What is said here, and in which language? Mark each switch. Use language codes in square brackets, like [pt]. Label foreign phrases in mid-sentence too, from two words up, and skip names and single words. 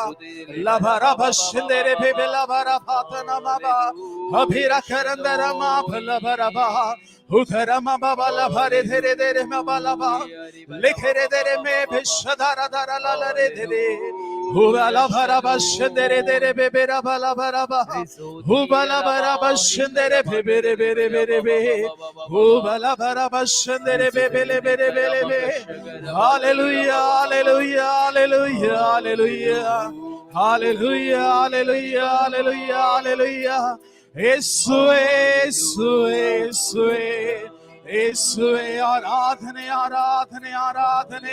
[kn] ಲಭರಭಶ್ಯದಿರಿಬಿಬಿ ಲಭರಭಾತನಮಬ ಅಭಿರಖರಂದರಮ ಭಲಭರಬ ಉಧರಮ ಬಬಲ ಭರೆ ಧರೆ ಧರೆ ಮಬಲಬ ಲಿಖರೆ ಧರೆ ಮೇ ಭಿಷಧರ ಧರ ಲಲರೆ ಧರೆ ಹುಬಲ ಭರಬಶ್ಯಂದರೆ ಧರೆ ಬೆಬೆರ ಬಲ ಭರಬ ಹುಬಲ ಭರಬಶ್ಯಂದರೆ ಬೆಬೆರೆ ಬೆರೆ ಬೆರೆ ಬೆ ಹುಬಲ ಭರಬಶ್ಯಂದರೆ ಬೆಬೆಲೆ ಬೆರೆ ಬೆರೆ ಬೆ. ಹಾಲೆಲೂಯ, ಹಾಲೆಲೂಯ, ಹಾಲೆಲೂಯ, ಹಾಲೆಲೂಯ, ಹಾಲೆಲೂಯ, ಹಾಲೆಲೂಯ, ಹಾಲೆಲೂಯ, ಹಾಲೆಲೂಯ. ಯೇಸುವೇ, ಯೇಸುವೇ, ಯೇಸುವೇ, ಯೇಸುವೇ, ಆರಾಧನೆ, ಆರಾಧನೆ, ಆರಾಧನೆ.